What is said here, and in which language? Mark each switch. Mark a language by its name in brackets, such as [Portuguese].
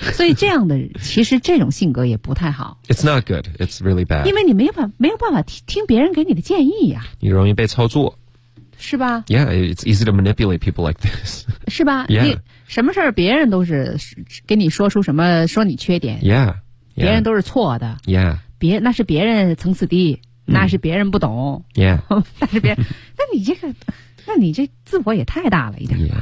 [Chinese] 所以这样的其实这种性格也不太好。 [English] It's not good. It's really bad. [Chinese] 因为你没有办法 听别人给你的建议呀。你容易被操作。是吧 [English] ？Yeah, it's easy to manipulate people like this. [Chinese] 是吧 [English] ？Yeah. [Chinese] 什么事儿别人都是给你说出什么说你缺点。 [English] Yeah. [Chinese] 别人都是错的。 [English] Yeah. [Chinese] 那是别人层次低，那是别人不懂。 [English] Yeah. [Chinese] 那是别人，那你这自我也太大了一点。